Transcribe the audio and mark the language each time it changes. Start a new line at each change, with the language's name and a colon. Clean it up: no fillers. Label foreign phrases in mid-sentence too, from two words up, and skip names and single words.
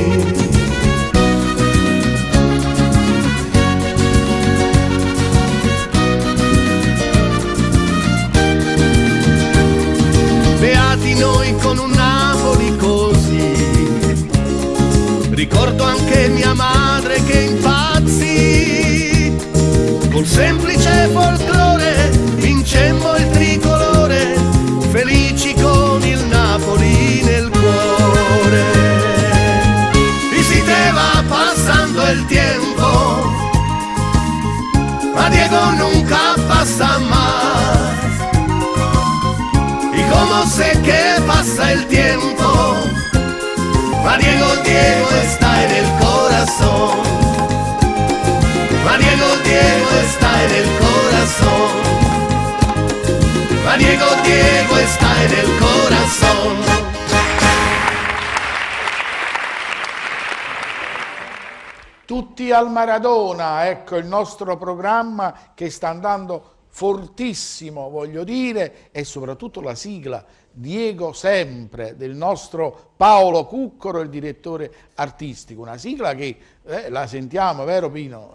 Italian: Beati noi con un Napoli così, ricordo anche mia madre che impazzì, col semplice folklore vincemmo il tricolore, felici con il Napoli nel cuore.
Spanish: Y si te va pasando el tiempo, ma Diego nunca pasa más. Y como sé que pasa el tiempo, ma Diego, Diego está en el corazón. Ma Diego, Diego está en el corazón. Ma Diego, Diego está en el corazón.
Italian: Tutti al Maradona, ecco il nostro programma che sta andando fortissimo, voglio dire, e soprattutto la sigla Diego Sempre del nostro Paolo Cuccaro, il direttore artistico, una sigla che la sentiamo, vero Pino?